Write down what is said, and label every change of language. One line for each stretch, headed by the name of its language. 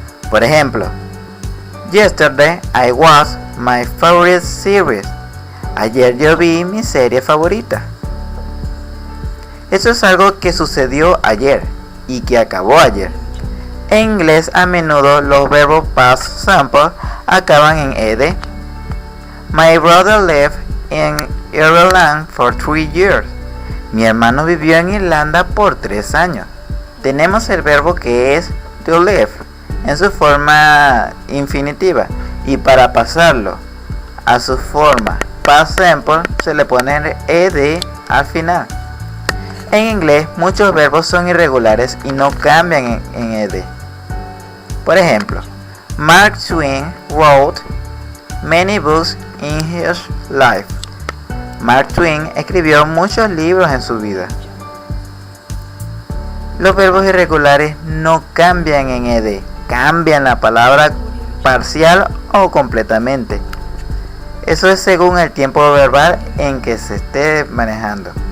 Spanish: Por ejemplo,
English: yesterday I watched my favorite series.
Spanish: Ayer yo vi mi serie favorita. Eso es algo que sucedió ayer y que acabó ayer. En inglés a menudo los verbos past simple acaban en ed.
English: My brother lived in Ireland for 3 years.
Spanish: Mi hermano vivió en Irlanda por 3 años. Tenemos el verbo que es to live en su forma infinitiva, y para pasarlo a su forma past simple se le pone ed al final. En inglés muchos verbos son irregulares y no cambian en ed. Por ejemplo,
English: Mark Twain wrote many books in his life.
Spanish: Mark Twain escribió muchos libros en su vida. Los verbos irregulares no cambian en ed, cambian la palabra parcial o completamente. Eso es según el tiempo verbal en que se esté manejando.